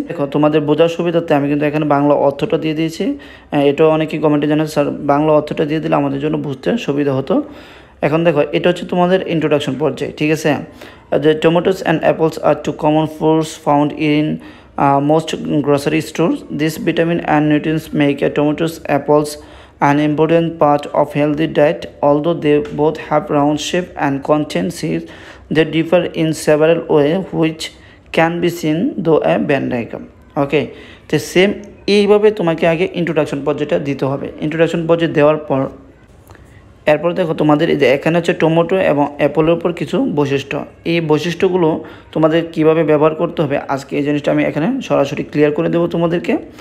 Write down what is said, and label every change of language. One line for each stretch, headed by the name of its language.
Bangla: দেখো, তোমাদের বোঝার সুবিধার্থে আমি কিন্তু এখানে বাংলা অর্থটা দিয়ে দিয়েছি। এটাও অনেকেই কমেন্টে জানিয়েছে, স্যার বাংলা অর্থটা দিয়ে দিলে আমাদের জন্য বুঝতে সুবিধা হতো। এখন দেখো, এটা হচ্ছে তোমাদের ইন্ট্রোডাকশন পর্যায়ে, ঠিক আছে? যে
English: Tomatoes and apples are two common fruits found in most grocery stores. This vitamin and nutrients make a tomatoes, apples an important part of healthy diet. Although they both have round shape and contain seeds, they differ in several ways which can be seen through a Venn diagram.
Bangla: Okay, তো same এইভাবে তোমাকে আগে introduction পর্যায়টা দিতে হবে। Introduction পর্যায় দেওয়ার পর এরপর দেখো, তোমাদের এই যে এখানে হচ্ছে টমেটো এবং অ্যাপলের উপর কিছু বৈশিষ্ট্য, এই বৈশিষ্ট্যগুলো তোমাদের কিভাবে ব্যবহার করতে হবে আজকে এই জিনিসটা আমি এখানে সরাসরি ক্লিয়ার করে দেবো তোমাদেরকে।